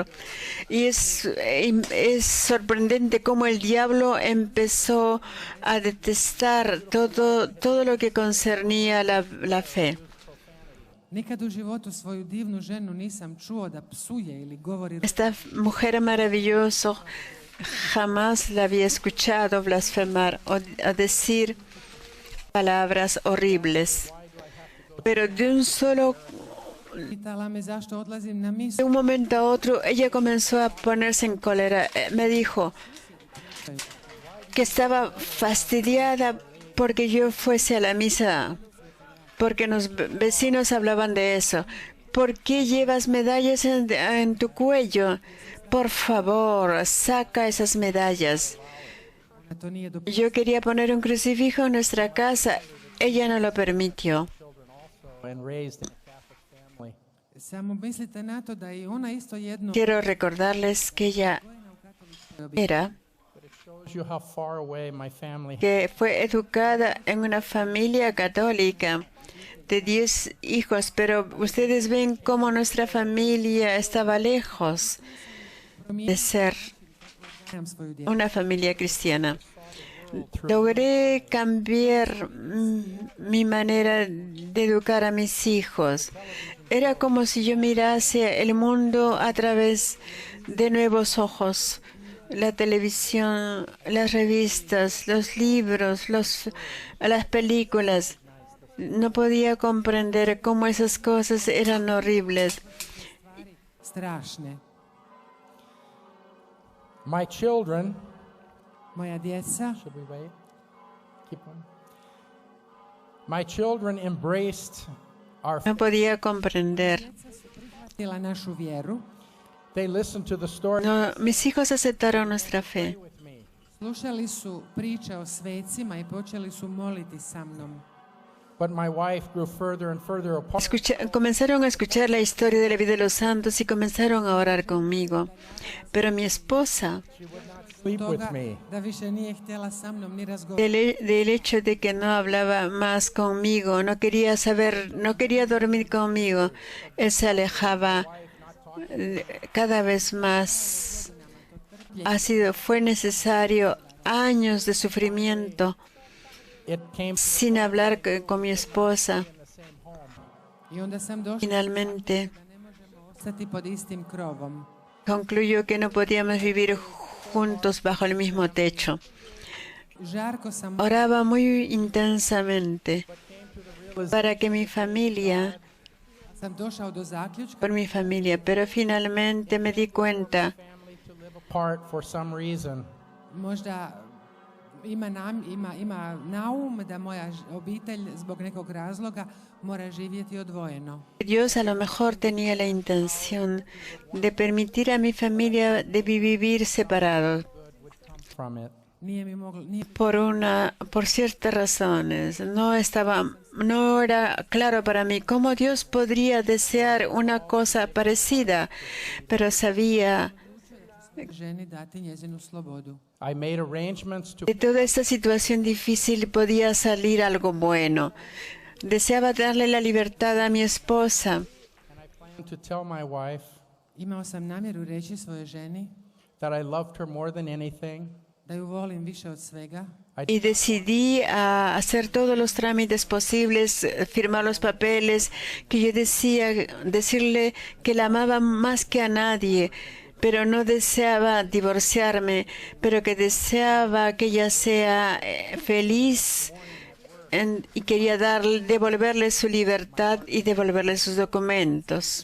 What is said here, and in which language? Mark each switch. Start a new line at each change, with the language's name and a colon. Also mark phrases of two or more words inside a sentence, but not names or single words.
Spanish: Y es sorprendente cómo el diablo empezó a detestar todo lo que concernía la fe.
Croatian: nikad u životu svoju divnu ženu nisam čuo da psuje ili govori
Spanish: Esta mujer maravillosa jamás la había escuchado blasfemar o decir palabras horribles. Pero
Croatian: pitala me zašto odlazim na misu.
Spanish: de un momento a otro, ella comenzó a ponerse en cólera. Me dijo que estaba fastidiada porque yo fuese a la misa, porque los vecinos hablaban de eso. ¿Por qué llevas medallas en tu cuello? Por favor, saca esas medallas.
Croatian: To nije do...
Spanish: Yo quería poner un crucifijo en nuestra casa. Ella no lo permitió.
English: and raised in a Catholic family.
Croatian: Samo mislite na to da i ona isto jedno
Spanish: Quiero recordarles que ella era
English: But it shows you how far away my family
Spanish: que fue educada en una familia católica de 10 hijos, pero ustedes ven cómo nuestra familia estaba lejos de ser
Croatian: nemam svoju djecu.
Spanish: una familia cristiana. Logré cambiar mi manera de educar a mis hijos. Era como si yo mirase el mundo a través de nuevos ojos. La televisión, las revistas, los libros, las películas. No podía comprender cómo esas cosas eran horribles.
Croatian: Strašne.
English: My children,
Croatian: Moja djeca,
English: should we wait? Keep on. My children embraced our
Spanish: No podía comprender.
Croatian: prihvatila našu vjeru,
English: They listened to the story
Spanish: No, mis hijos aceptaron nuestra fe.
English: with me.
Croatian: slušali su priče o svecima i počeli su moliti sa mnom.
English: But my wife grew further and further apart.
Spanish: Comenzaron a escuchar la historia de la vida de los santos y comenzaron a orar conmigo. Pero mi esposa,
English: Sleep with
Croatian: Toga
English: me.
Croatian: da više nije htjela sa mnom ni razgovarati.
Spanish: del hecho de que no hablaba más conmigo, no quería dormir conmigo, él se alejaba cada vez más. Fue necesario años de sufrimiento
English: It came
Spanish: sin hablar con mi esposa.
Croatian: I onda sam došla
Spanish: Finalmente
Croatian: da ne možemo ostati pod istim krovom.
Spanish: concluyó que no podíamos vivir juntos bajo el mismo techo.
Croatian: Žarko sam
Spanish: Oraba muy intensamente para que mi familia
Croatian: sam došao do zaključka
Spanish: por mi familia, pero finalmente me di cuenta
English: family to live apart for some reason.
Croatian: možda ima naum da moja obitelj zbog nekog razloga mora živjeti odvojeno.
Spanish: Dios a lo mejor tenía la intención de permitir a mi familia de vivir separados
English: From it.
Croatian: Nije mi moglo, nije
Spanish: por ciertas razones. No era claro para mí cómo Dios podría desear una cosa parecida, pero sabía
Croatian: ženi dati njezinu slobodu.
English: I made arrangements to
Spanish: que de toda esta situación difícil podía salir algo bueno. Deseaba darle la libertad a mi esposa.
English: and I planned to tell my wife
Croatian: Imao sam namjeru reći svojoj ženi
English: that I loved her more than anything.
Croatian: da ju volim više od svega
Spanish: Y decidí a hacer todos los trámites posibles, firmar los papeles, que yo decirle que la amaba más que a nadie, pero no deseaba divorciarme, pero que deseaba que ella sea feliz y quería devolverle su libertad y devolverle sus documentos.